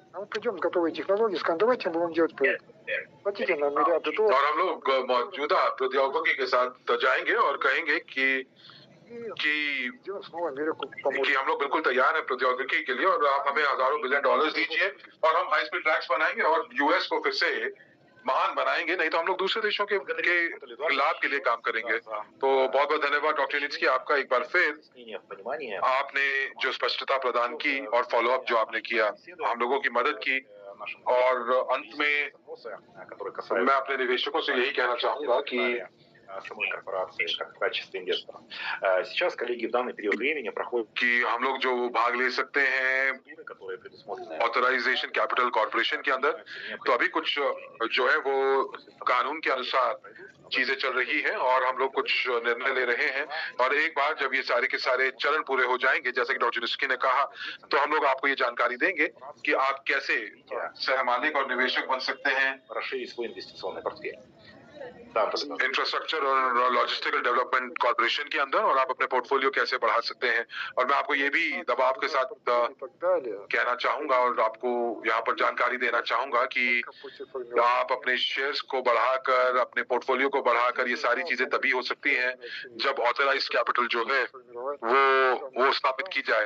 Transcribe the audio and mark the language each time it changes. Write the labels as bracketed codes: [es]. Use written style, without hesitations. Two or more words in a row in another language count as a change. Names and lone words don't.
[hi] और हम लोग मौजूदा प्रौद्योगिकी के साथ जाएंगे और कहेंगे कि हम लोग बिल्कुल तैयार हैं प्रौद्योगिकी के लिए और आप हमें हजारों [en] billion dollars [hi] दीजिए और हम [en] high speed tracks [hi] बनाएंगे और यूएस को फिर से महान बनाएंगे, नहीं तो हम लोग दूसरे देशों के लाभ के लिए काम करेंगे। तो बहुत बहुत धन्यवाद डॉक्टर यूनिट्स्की, आपका एक बार फिर आपने जो स्पष्टता प्रदान की और फॉलोअप जो आपने किया, हम लोगों की मदद की। और अंत में मैं अपने निवेशकों से यही कहना चाहूंगा कि [ru] самой корпорации как в качестве инвестора. Сейчас, коллеги, в данный период времени проходят [hi] कि हम लोग जो भाग ले सकते हैं [en] authorization capital corporation [hi] के अंदर, तो अभी कुछ जो है वो कानून के अनुसार चीजें चल रही हैं और हम लोग कुछ निर्णय ले रहे हैं। और एक बार जब ये सारे के सारे चरण पूरे हो जाएंगे, जैसे कि डॉक्टर यूनिट्स्की ने कहा, तो हम लोग आपको ये जानकारी देंगे कि आप कैसे सहमालिक और निवेशक बन सकते हैं, [ru] расширить свой инвестиционный портфель. [hi] इंफ्रास्ट्रक्चर और [en] logistical development corporation [hi] के अंदर, और आप अपने पोर्टफोलियो कैसे बढ़ा सकते हैं। और मैं आपको ये भी दबाव के साथ कहना चाहूंगा और आपको यहाँ पर जानकारी देना चाहूंगा कि आप अपने शेयर्स को बढ़ाकर, अपने पोर्टफोलियो को बढ़ाकर, ये सारी चीजें तभी हो सकती हैं जब [en] authorized capital [hi] जो है वो स्थापित की जाए।